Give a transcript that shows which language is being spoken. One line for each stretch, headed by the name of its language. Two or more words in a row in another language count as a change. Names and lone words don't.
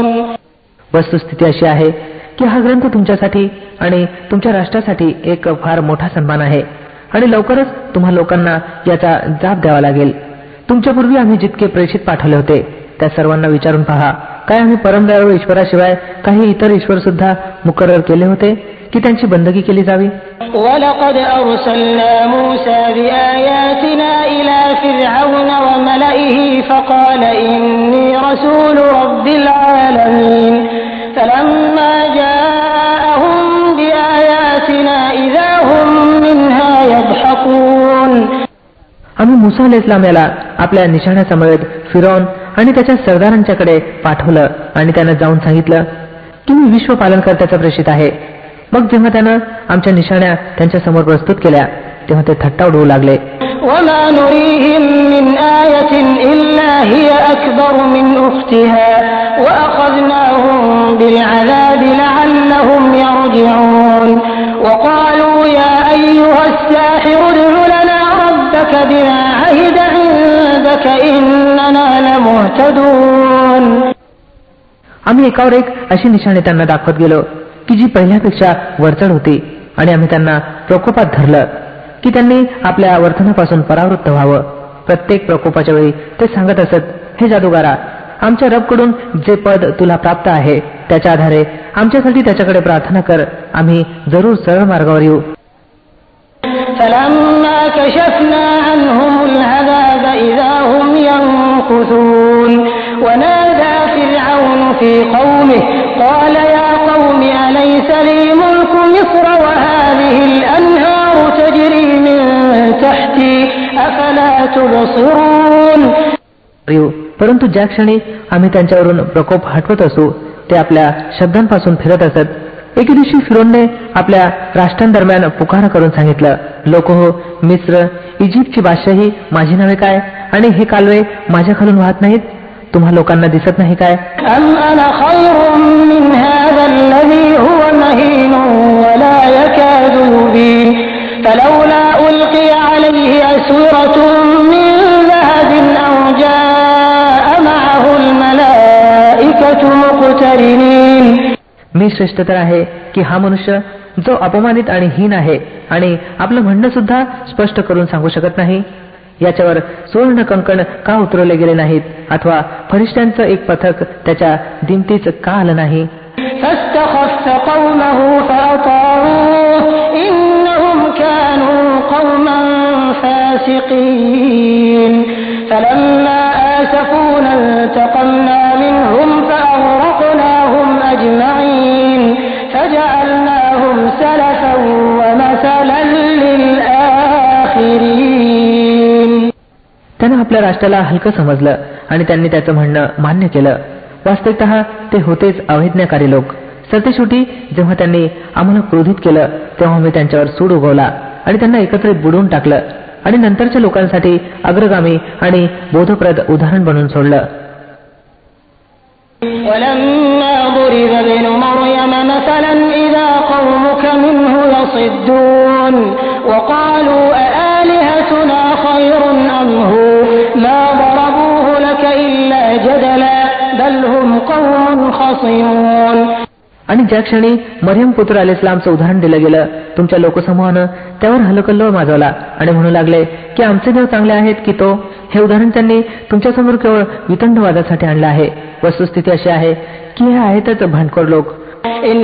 Marathi: वस्तुस्थिती अशी आहे की हा ग्रंथ तुमच्यासाठी आणि तुमच्या राष्ट्रासाठी एक फार मोठा सन्मान आहे आणि लवकरच तुम्हा लोकांना याचा जाब द्यावा लागेल. तुमच्यापूर्वी आम्ही जितके प्रेषित पाठवले होते त्या सर्वांना विचारून पहा, काय आम्ही परमदयाळू ईश्वराशिवाय काही इतर ईश्वर सुद्धा मुकर्रर केले होते की त्यांची बंदगी केली जावी?
Arabic: وَلَقَدْ أَرْسَلْنَا مُوسَى بِآيَاتِنَا إِلَى فِرْعَوْنَ وَمَلَئِهِ فَقَالَ إِنِّي رَسُولُ رَبِّ الْعَالَمِينَ. فَلَمَّا جَاءَهُم بِآيَاتِنَا إِذَا هُم مِّنْهَا يَضْحَكُونَ.
Marathi: आम्ही मुसा अलैहिस्सलाम याला आपल्या निशाण्यासमवेत फिरौन आणि त्याच्या सरदारांच्याकडे पाठवलं आणि त्यानं जाऊन सांगितलं की मी विश्व पालनकर्त्याचा प्रेषित आहे. मग जेव्हा त्यानं आमच्या निशाण्या त्यांच्या समोर प्रस्तुत केल्या तेव्हा ते थट्टा उडवू लागले.
Arabic: وَمَا نُرِيهِم مِّنْ آيَةٍ إِلَّا هِيَ أَكْبَرُ مِنْ أُخْتِهَا وَأَخَذْنَاهُم بِالْعَذَابِ لَعَلَّهُمْ يَرْجِعُونَ. وَقَالُوا يَا أَيُّهَا السَّاحِرُ ادْعُ لَنَا رَبَّكَ بِمَا عَهِدَ عِندَكَ إِنَّنَا لَمُهْتَدُونَ.
Marathi: आम्ही एकावर एक अशी निशाणे त्यांना दाखवत गेलो की जी पहिल्यापेक्षा वरचढ होती आणि आम्ही त्यांना प्रकोपात धरलं की त्यांनी आपल्या वर्तनापासून परावृत्त व्हावं. प्रत्येक प्रकोपाच्या वेळी ते सांगत असत, हे जादूगारा, आमच्या रबकडून जे पद तुला प्राप्त आहे त्याच्या आधारे आमच्यासाठी त्याच्याकडे प्रार्थना कर, आम्ही जरूर सरळ मार्गावर येऊ.
Arabic: فَلَمَّا كَشَفْنَا عَنْهُمُ الْعَذَابَ إِذَا هُمْ يَنكُثُونَ. وَنَادَى فِرْعَوْنُ فِي قَوْمِهِ قَالَ يَا قَوْمِ أَلَيْسَ لِي مُلْكُ مِصْرَ وَهَٰذِهِ الْأَنْهَارُ تَجْرِي مِن تَحْتِي أَفَلَا تُبْصِرُونَ.
Marathi: परंतु ज्या क्षणी आम्ही त्यांच्यावरून प्रकोप हटवत असू ते आपल्या शब्दांपासून फिरत असत. एके दिवशी फिरोनने आपल्या राष्ट्रांदरम्यान पुकारा करून सांगितलं, लोक हो, मिस्र, इजिप्तची बादशाही माझी नव्हे काय आणि हे कालवे माझ्या खालून वाहत नाहीत? तुम्हा लोकांना दिसत नाही काय?
Arabic: أَمْ أَنَا خَيْرٌ مِّنْ هَٰذَا الَّذِي هُوَ مَهِينٌ وَلَا يَكَادُ يُبِينُ. فَلَوْلَا أُلْقِيَ عَلَيْهِ أَسْوِرَةٌ مِّن ذَهَبٍ أَوْ جَاءَ مَعَهُ الْمَلَائِكَةُ مُقْتَرِنِينَ.
Marathi: मी श्रेष्ठ तर आहे की हा मनुष्य जो अपमानित आणि हीन आहे आणि आपलं म्हणणं सुद्धा स्पष्ट करून सांगू शकत नाही. याच्यावर सुवर्ण कंकण का उतरवले गेले नाहीत अथवा फरिश्त्यांचं एक पथक त्याच्या दिमतीच का आलं नाही?
Arabic: فَاسْتَخَفَّ قَوْمَهُ فَأَطَاعُوهُ إِنَّهُمْ كَانُوا قَوْمًا فَاسِقِينَ. فَلَمَّا آسَفُونَا انتَقَمْنَا مِنْهُمْ فَأَغْرَقْنَاهُمْ أَجْمَعِينَ. فَجَعَلْنَاهُمْ سَلَفًا وَمَثَلًا لِلْآخِرِينَ.
Marathi: त्यानं आपल्या राष्ट्राला हलकं समजलं आणि त्यांनी त्याचं म्हणणं मान्य केलं. वास्तविकतः ते होतेच अवैज्ञाकारी लोक. सरतेशेवटी जेव्हा त्यांनी आम्हाला क्रोधित केलं तेव्हा मी त्यांच्यावर सूड उगवला आणि त्यांना एकत्रित बुडवून टाकलं आणि नंतरच्या लोकांसाठी अग्रगामी आणि बोधप्रद उदाहरण बनवून सोडलं.
Arabic: وَلَمَّا ضُرِبَ ابْنُ مَرْيَمَ مَثَلًا إِذَا قَوْمُكَ مِنْهُ يَصِدُّونَ. وَقَالُوا أَآلِهَتُنَا خَيْرٌ أَمْ هُوَ مَا ضَرَبُوهُ لَكَ إِلَّا جَدَلًا بَلْ هُمْ قَوْمٌ خَصِمُونَ.
Marathi: आणि ज्या क्षणी मरियम पुत्र अलैहिस्सलामचं उदाहरण दिलं गेलं तुमच्या लोकसमूहानं त्यावर हलकल्लोळ माजवला आणि म्हणू लागले की आमचे देव चांगले आहेत की तो. हे उदाहरण त्यांनी तुमच्यासमोर केवळ वितंडवादासाठी आणलं आहे. वस्तुस्थिती अशी आहे की हे आहेतच भांडखोर लोक.